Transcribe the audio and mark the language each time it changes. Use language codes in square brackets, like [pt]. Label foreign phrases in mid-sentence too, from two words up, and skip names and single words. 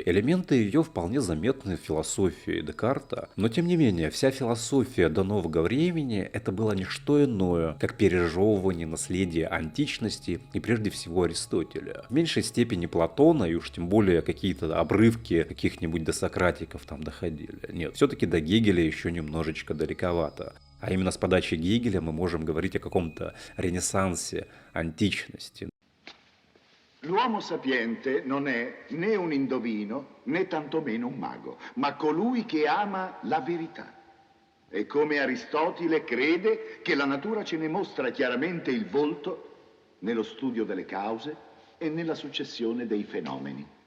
[ru] Элементы ее вполне заметны в философии Декарта, но тем не менее, вся философия до нового времени – это было не что иное, как пережевывание наследия античности и прежде всего Аристотеля. В меньшей степени Платона, и уж тем более какие-то обрывки каких-нибудь досократиков там доходили. Нет, все-таки до Гегеля еще немножечко далековато. А именно с подачи Гегеля мы можем говорить о каком-то ренессансе античности. [it] L'uomo sapiente non è né un indovino né tantomeno un mago, ma colui che ama la verità. E come Aristotele crede che la natura ce ne mostra chiaramente il volto nello studio delle cause e nella successione dei fenomeni.